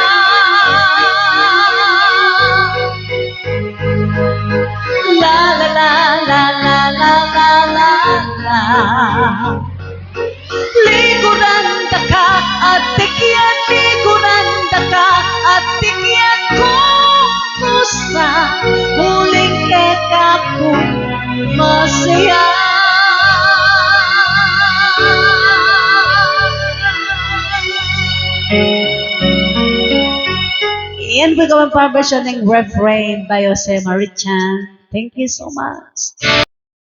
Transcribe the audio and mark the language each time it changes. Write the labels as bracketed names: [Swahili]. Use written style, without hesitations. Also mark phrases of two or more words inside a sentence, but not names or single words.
[Pampanga] La la la la la la la la la. Liguran ta ka at tikyan, liguran ta ka at tikyan kong kusa, uling keka ko masaya. [Filipino] Iyan po ikaw ang version ng refrain by Jose Marichan. [English] Thank you so much.